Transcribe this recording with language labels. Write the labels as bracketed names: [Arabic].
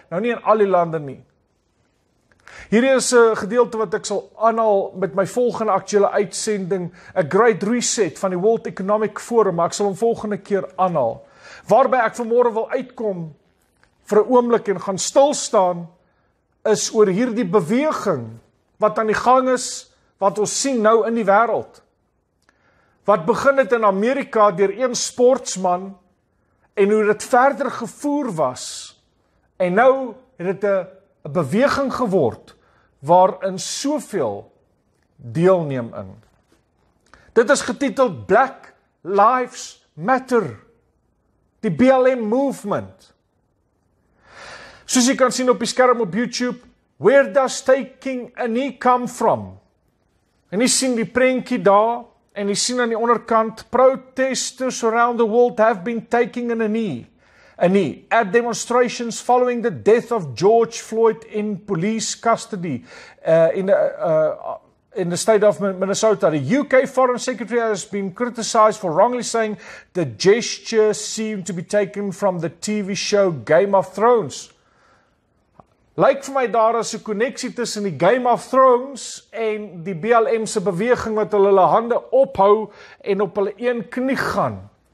[Afrikaans] Nou nie in al die lande nie. Hierdie is 'n gedeelte wat ek sal aanhaal met my volgende aktuele uitsending, 'n Great Reset van die World Economic Forum, maar ek sal hom volgende keer aanhaal. Waarby ek vanmôre wil uitkom vir 'n oomblik en gaan stil staan, is oor hierdie beweging wat aan die gang is, wat ons sien nou in die wêreld. Wat begin het in Amerika deur een sportsman, en hoe dit verder gevoer was En nou het dit 'n beweging geword waarin soveel deelneem in. Dit is getiteld Black Lives Matter, die BLM movement. Soos jy kan sien op die skerm op YouTube, [English] where does taking a knee come from? [Afrikaans] En jy sien die prentjie daar, en jy sien aan die onderkant, [English] protesters around the world have been taking a knee at demonstrations following the death of George Floyd in police custody in the state of Minnesota. The UK Foreign Secretary has been criticized for wrongly saying the gesture seemed to be taken from the TV show Game of Thrones. [Afrikaans] Lyk vir my daar is 'n koneksie tussen die Game of Thrones en die BLM se beweging wat hulle hande ophou en op hulle een knie gaan.